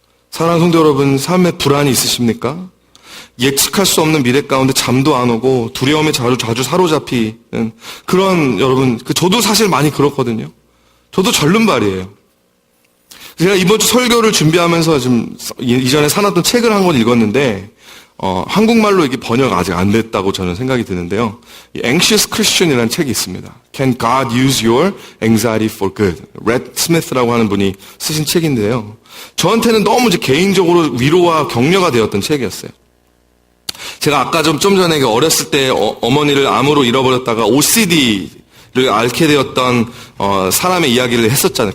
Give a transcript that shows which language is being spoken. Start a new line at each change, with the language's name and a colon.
Korean: 사랑하는 성도 여러분, 삶에 불안이 있으십니까? 예측할 수 없는 미래 가운데 잠도 안 오고 두려움에 자주 사로잡히는 그런 여러분, 저도 사실 많이 그렇거든요. 저도 절름발이에요. 제가 이번 주 설교를 준비하면서 좀 이전에 사놨던 책을 한 권 읽었는데 한국말로 이게 번역 아직 안 됐다고 저는 생각이 드는데요. Anxious Christian이라는 책이 있습니다.
English: Can God use your anxiety for good?
Korean: 렛 스미스라고 하는 분이 쓰신 책인데요. 저한테는 너무 이제 개인적으로 위로와 격려가 되었던 책이었어요. 제가 아까 좀 전에 어렸을 때 어머니를 암으로 잃어버렸다가 OCD를 앓게 되었던 사람의 이야기를 했었잖아요.